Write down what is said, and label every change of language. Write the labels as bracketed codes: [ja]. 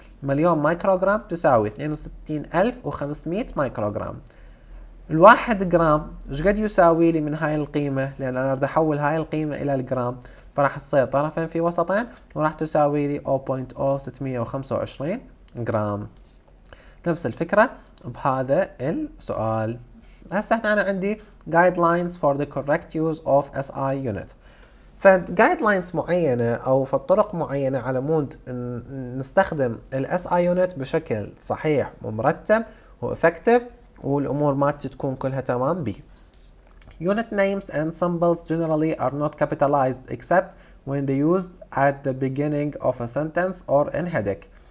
[ar] مليون مايكروغرام تساوي 62500 مايكروغرام. الواحد جرام شقد يساوي لي من هاي القيمة؟ لأن أنا بدي أحول هاي القيمة إلى الجرام، فراح تصير طرفين في وسطين وراح تساوي لي 0.0625 جرام. نفس الفكرة بهذا السؤال. هسه أنا عندي [en] guidelines for the correct use of SI unit. [ar] فجايدلاينز معينة أو فالطرق معينة على مود نستخدم الاس اي يونت بشكل صحيح ومرتب وإفكتيف والأمور ما تكون كلها تمام بيه. [en] Unit names and symbols generally are not capitalized except when they used at the beginning of a sentence or in heading.